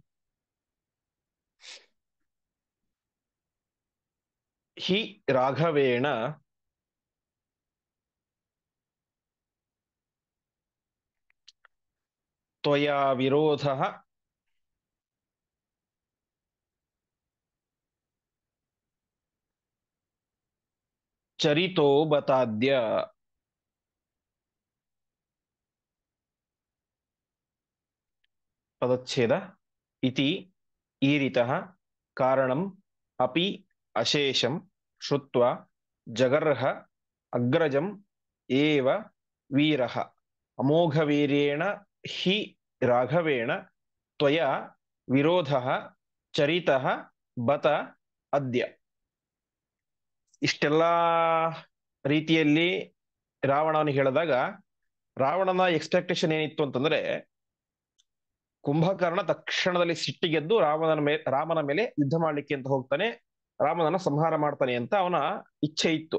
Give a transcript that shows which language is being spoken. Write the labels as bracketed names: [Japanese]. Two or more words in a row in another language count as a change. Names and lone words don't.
[Sanskrit] ಹಿ ರಾಘವೇಣ ತ್ವಯಾ ವಿರೋಧಃ ಚರಿತೋ ಬತಾದ್ಯ. [Kannada] ಪದಚ್ಛೇದ. [Sanskrit] ಇತಿ ಈರಿತಃ ಕಾರಣಂ ಅಪಿ ಅಶೇಷಂ ಶ್ರುತ್ವಾ ಜಗರ್ಹ ಅಗ್ರಜಂ ಏವ ವೀರಃ ಅಮೋಘವೀರ್ಯೇಣ ಹಿ ರಾಘವೇಣ ತ್ವಯಾ ವಿರೋಧಃ ಚರಿತಃ ಬತ ಅದ್ಯ. [Kannada] ಇಷ್ಟೆಲ್ಲಾ ರೀತಿಯಲ್ಲಿ ರಾವಣನಿಗೆ ಹೇಳಿದಾಗ ರಾವಣನ ಎಕ್ಸ್ಪೆಕ್ಟೇಷನ್ ಏನಿತ್ತು ಅಂತಂದ್ರೆ, ಕುಂಭಕರ್ಣ ತಕ್ಷಣದಲ್ಲಿ ಸಿಟ್ಟಿಗೆದ್ದು ರಾಮನ ಮೇಲೆ ಯುದ್ಧ ಮಾಡ್ಲಿಕ್ಕೆ ಅಂತ ಹೋಗ್ತಾನೆ, ರಾಮನನ್ನ ಸಂಹಾರ ಮಾಡ್ತಾನೆ ಅಂತ ಅವನ ಇಚ್ಛೆ ಇತ್ತು.